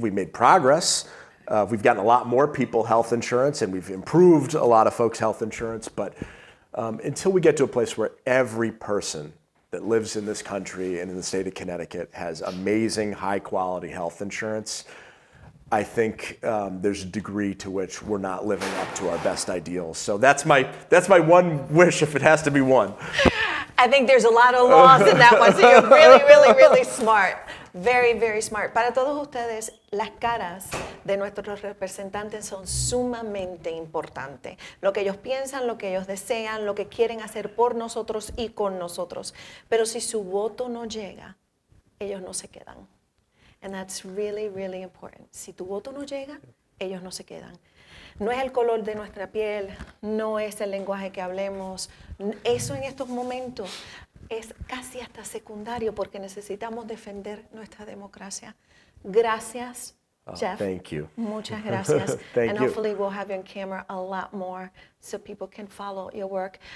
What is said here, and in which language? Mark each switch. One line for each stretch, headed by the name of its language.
English: We made progress. We've gotten a lot more people health insurance, and we've improved a lot of folks' health insurance, but until we get to a place where every person that lives in this country and in the state of Connecticut has amazing, high-quality health insurance, I think there's a degree to which we're not living up to our best ideals. So that's my one wish, if it has to be one. I think there's a lot of laws in that one, so you're really, really, really smart. Very, very smart.
Spanish: Para todos ustedes, las caras de nuestros representantes son sumamente importantes. Lo que ellos piensan, lo que ellos desean, lo que quieren hacer por nosotros y con nosotros. Pero si su voto no llega, ellos no se quedan.
English: And that's really, really important.
Spanish: Si tu voto no llega, ellos no se quedan. No es el color de nuestra piel, no es el lenguaje que hablemos. Eso en estos momentos es casi hasta secundario porque necesitamos defender nuestra democracia. Gracias, Geoff.
English: Thank you.
Spanish: Muchas gracias.
English: Thank and you. hopefully we'll have you on camera a lot more so people can follow your work.